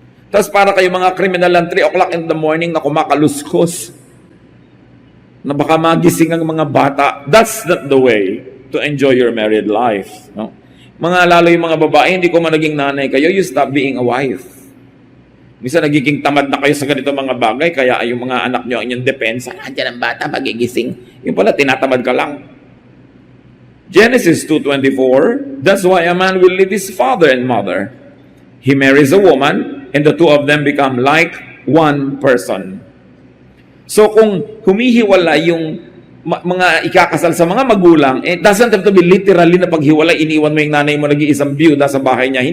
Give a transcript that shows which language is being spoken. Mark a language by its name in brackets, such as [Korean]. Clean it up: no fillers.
[Filipino] Tapos para kayo mga kriminal ng 3 o'clock in the morning na kumakaluskos, na baka magising ang mga bata. [English] That's not the way to enjoy your married life. [Filipino] No? Mga lalo yung mga babae, hindi ko man naging nanay kayo, [English] you stop being a wife. [Filipino] Minsan nagiging tamad na kayo sa ganito mga bagay, kaya yung mga anak nyo ang inyong depensa, andyan ang bata, magigising. Yung pala, tinatamad ka lang. [English] Genesis 2:24, "That's why a man will leave his father and mother. He marries a woman, and the two of them become like one person." [Filipino] So kung humihiwala yung mga ikakasal sa mga magulang, [English] it doesn't have to be literally [Filipino] na paghiwalay, iniwan mo yung nanay mo, nag-iisang byuda sa bahay niya.